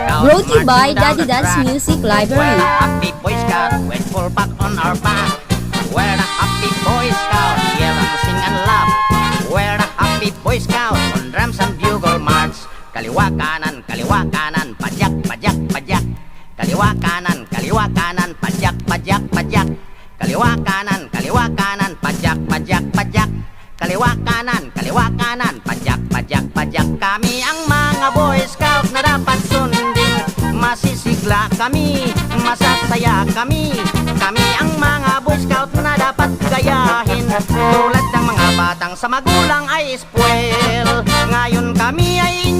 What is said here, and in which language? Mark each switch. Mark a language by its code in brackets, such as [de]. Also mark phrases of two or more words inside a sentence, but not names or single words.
[en] Brought to you by Daddy Dad's Music Library. We're a happy Boy Scout with full pack on our back. We're a happy Boy Scout, yell and sing and laugh. We're a happy Boy Scout on drums and bugle march. [tl] Kaliwa kanan, pajak, pajak, pajak. Kaliwa kanan, pajak, pajak, pajak. Kaliwa kanan, pajak, pajak, pajak. Kaliwa kanan, pajak, pajak, pajak. Kami ang mga Boy Scout na dapat sundin. Masisigla kami, masasaya kami. Kami ang mga Boy Scout na dapat gayahin. Tulad ng mga batang sa magulang ay spoil. Ngayon kami ay